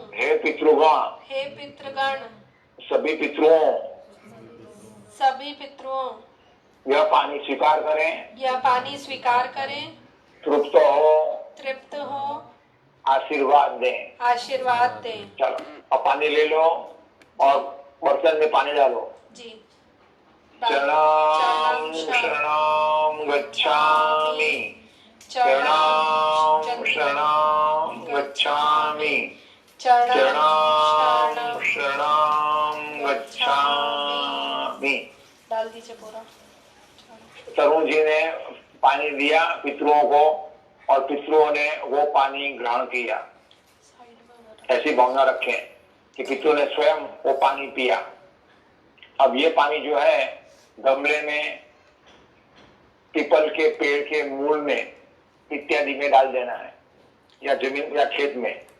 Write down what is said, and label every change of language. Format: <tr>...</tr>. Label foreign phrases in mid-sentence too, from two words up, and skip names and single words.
<hi>हे पितृगण, सभी पितरों यह पानी स्वीकार करें। तृप्त हो आशीर्वाद दें। चलो अब पानी ले लो और बर्तन में पानी डालो। जी।</hi> <pi>शरणं शरणं गच्छामि। शरणं शरणं गच्छामि। शरणं शरणं गच्छामि।</pi> <hi>डाल दीजिए पूरा। तरुण जी ने पानी दिया पितरों को और पितरों ने वो पानी ग्रहण किया। ऐसी भावना रखें कि पितरों ने स्वयं वो पानी पिया। अब ये पानी जो है गमले में, पीपल के पेड़ के मूल में इत्यादि में डाल देना है या जमीन या खेत में।</hi>